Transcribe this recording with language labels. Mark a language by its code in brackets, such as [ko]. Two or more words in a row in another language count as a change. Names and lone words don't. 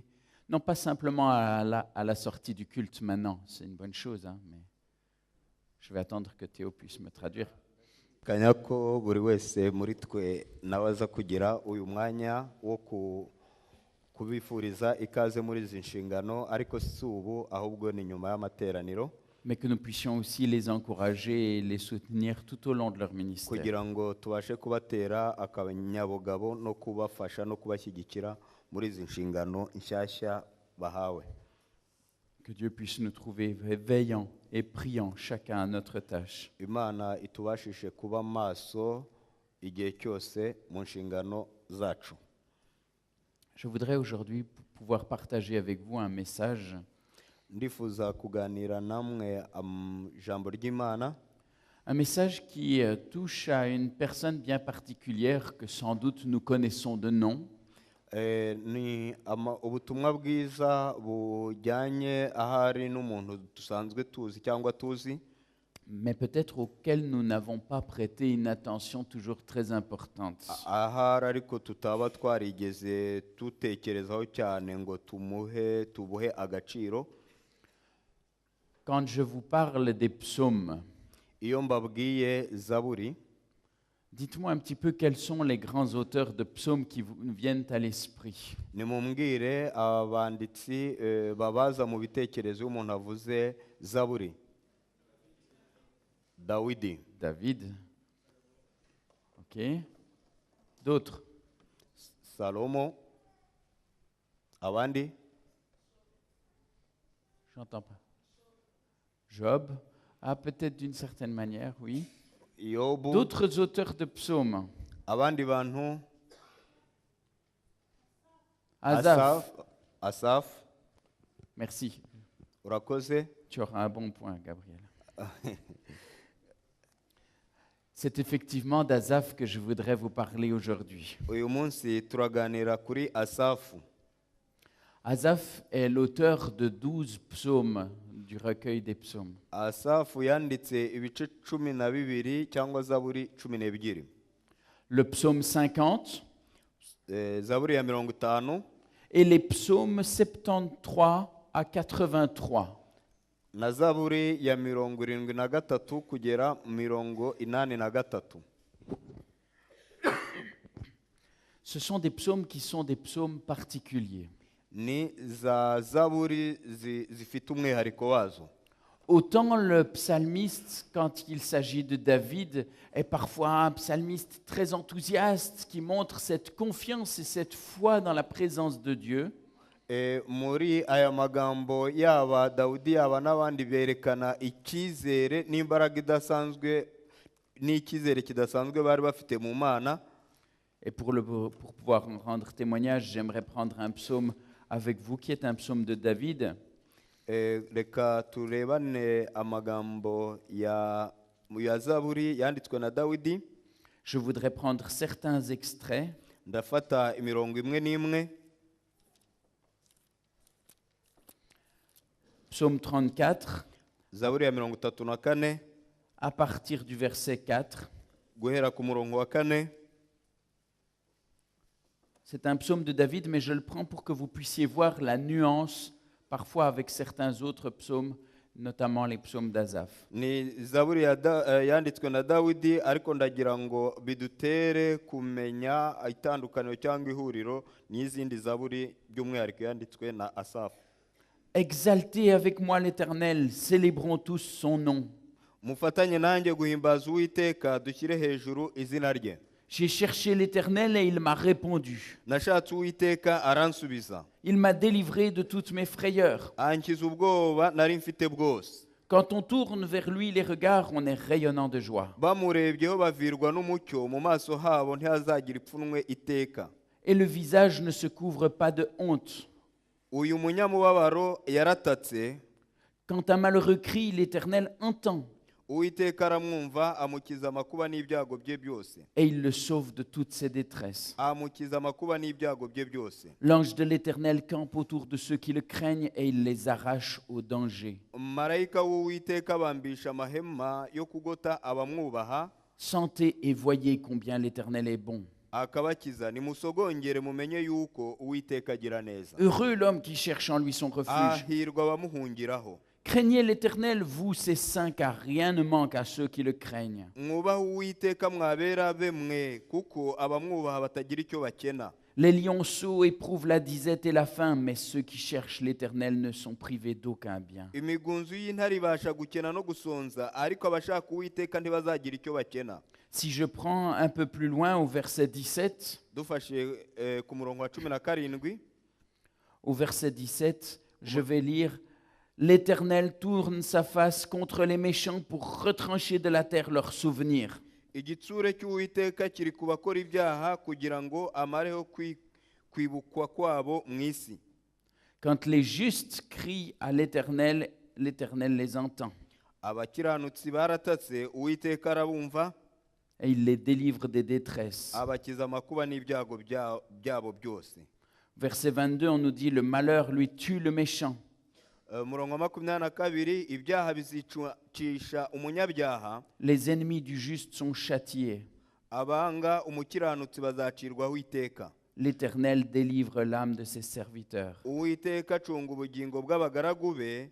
[fr] Non pas simplement à la sortie du culte maintenant, c'est une bonne chose, hein, mais je vais attendre que Théo puisse me traduire. [rw] Kanya ko buri wese muri twe nawe aza kugira uyu mwanya wo kubifuriza ikaze muri izi nshingano ariko si ubu ahubwo ni nyuma y'amateraniro [fr] mais que nous puissions aussi les encourager et les soutenir tout au long de leur ministère. [rw] kugira ngo tubashe kubatera akanyabugabo no kubafasha no kubashyigikira muri izi nshingano nshyashya bahawe. [fr] Que Dieu puisse nous trouver veillants et priants chacun à notre tâche. [rw] Imana itubashishe kuba maso igihe cyose mu nshingano zacu. [fr] Je voudrais aujourd'hui pouvoir partager avec vous un message [rw] Ndifuza kuganira namwe ijambo ry'Imana, [fr] un message qui touche à une personne bien particulière que sans doute nous connaissons de nom, [rw] ni ubutumwa bwiza bujyanye ahari n'umuntu dusanzwe tuzi cyangwa tuzi, [fr] mais peut-être auquel nous n'avons pas prêté une attention toujours très importante. [rw] ahari ariko tutaba twarigeze tutekerezaho cyane ngo tubuhe agaciro. [fr] Quand je vous parle des psaumes, [rw] Iyo mbabwiye Zaburi, [fr] dites-moi un petit peu quels sont les grands auteurs de psaumes qui vous viennent à l'esprit. [rw] nimumbwire abanditsi babaza mu bitekerezo iyo umuntu avuze Zaburi. Dawidi, [fr] David. OK. D'autres? [rw] Salomo, abandi, [fr] J'entends pas. Job. Ah, peut-être d'une certaine manière, oui. [rw] Yobu, [fr] D'autres auteurs de psaumes. [rw] abandi bantu, Asaph. Asaf, [fr] Merci. [rw] urakoze. [fr] Tu auras un bon point, Gabriel. C'est effectivement d'Asaph que je voudrais vous parler aujourd'hui. [rw] Uyu munsi turaganira kuri Asafu. [fr] Asaph est l'auteur de 12 psaumes du recueil des psaumes. [rw] Asafu yanditse ibice 12 cyangwa Zaburi 12. [fr] Le psaume 50 [rw] Zaburi ya 50 [fr] et les psaumes 73 à 83. [rw] na Zaburi ya 73 kugera 83. [fr] Ce sont des psaumes qui sont des psaumes particuliers. [rw] Ni za Zaburi zifite umwihariko wazo. [fr] Autant le psalmiste, quand il s'agit de David, est parfois un psalmiste très enthousiaste qui montre cette confiance et cette foi dans la présence de Dieu. [rw] Muri aya magambo yaba Dawudi yaba n'abandi berekana icyizere n'imbaraga idasanzwe n'icyizere kidasanzwe bari bafite mu Mana. [fr] Et pour pouvoir en rendre témoignage, j'aimerais prendre un psaume avec vous qui est un psaume de David. [rw] Reka turebane amagambo ya Zaburi yanditswe na Dawidi. [fr] Je voudrais prendre certains extraits. [rw] Ndafata imirongo imwe n'imwe. [fr] Psaume 34, [rw] Zaburi ya 34 [fr] à partir du verset 4. [rw] guhera ku murongo wa 4. [fr] C'est un psaume de David, mais je le prends pour que vous puissiez voir la nuance, parfois avec certains autres psaumes, notamment les psaumes d'Asaph. [rw] Ni Zaburi yanditswe na Dawidi ariko ndagira ngo bidutere kumenya itandukaniro cyangwa ihuriro n'izindi Zaburi by'umwihariko yanditswe na Asaf. [fr] Exaltez avec moi l'Éternel, célébrons tous son nom. [rw] Mufatanye nanjye guhimbaza Uwiteka, dushyire hejuru izina rye. [fr] J'ai cherché l'Éternel et il m'a répondu. [rw] Nashatse Uwiteka aransubiza. [fr] Il m'a délivré de toutes mes frayeurs. [rw] Ankiza ubwoba nari mfite bwose. [fr] Quand on tourne vers lui les regards, on est rayonnant de joie. [rw] Bamurebyeho bavirwa n'umucyo, mu maso habo ntihazagira ipfunwe iteka. [fr] Et le visage ne se couvre pas de honte. [rw] Uyu munyamubabaro yaratatse. [fr] Quand un malheureux crie, l'Éternel entend. [rw] Uwiteka aramwumva, amukiza amakuba n'ibyago bye byose. [fr] Et il le sauve de toutes ses détresses. [rw] Amukiza amakuba n'ibyago bye byose. [fr] L'ange de l'Éternel campe autour de ceux qui le craignent et il les arrache au danger. [rw] Marayika w'Uwiteka abambisha amahema yo kugota abamwubaha. [fr] Sentez et voyez combien l'Éternel est bon. [rw] Akabakiza, nimusogongere mumenye yuko Uwiteka agira neza. [fr] Heureux l'homme qui cherche en lui son refuge. [rw] Ahirwa abamuhungiraho. [fr] Craignez l'Éternel, vous, ses saints, car rien ne manque à ceux qui le craignent. [rw] Mwubahe Uwiteka mwabera be mwe, kuko abamwubaha batagira icyo bakena. [fr] Les lionceaux éprouvent la disette et la faim, mais ceux qui cherchent l'Éternel ne sont privés d'aucun bien. [rw] imigunzu y'intare ibasha gukena no gusonza ariko abashaka uwiteka ntibazagira icyo bakena. [fr] Si je prends un peu plus loin au verset 17, [rw] Dufashe ku murongo wa 17, [fr] au verset 17, je vais lire « L'Éternel tourne sa face contre les méchants pour retrancher de la terre leurs souvenirs. [rw] igitsure cy'uwiteka kiri ku bakora ibyaha kugira ngo amareho kwibukwa kwabo mu isi. [fr] Quand les justes crient à l'Éternel, l'Éternel les entend [rw] Abakiranutsi baratatse uwiteka arabumva, [fr] et il les délivre des détresses. » [rw] abakiza amakuba n'ibyago byabo byose. [fr] Verset 22, on nous dit « Le malheur lui tue le méchant. [rw] Murongo wa 22, ibyaha bizicisha umunyabyaha, [fr] Les ennemis du juste sont châtiés. [rw] abanga umukiranutsi bazacirwaho iteka. [fr] L'Éternel délivre l'âme de ses serviteurs. [rw] Uwiteka acunga ubugingo bw'abagaragu be,